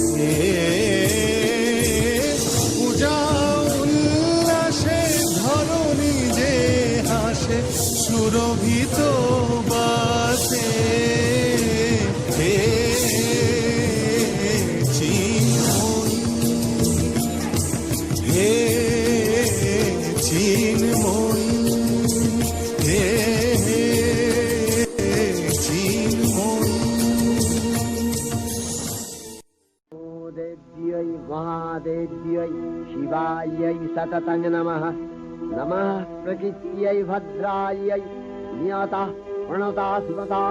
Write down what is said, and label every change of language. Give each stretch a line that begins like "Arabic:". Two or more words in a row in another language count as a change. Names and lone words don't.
Bangla: পূজা উল্লাসে ধরণী যে হাসে সুরভিত বাসে হে চিন্ময়ী হে চিন্ময়ী
Sanskrit: देव्यै महादेव्यै शिवायै सततं नमः नमः प्रकृत्यै भद्रायै नियतः प्रणता सुमतां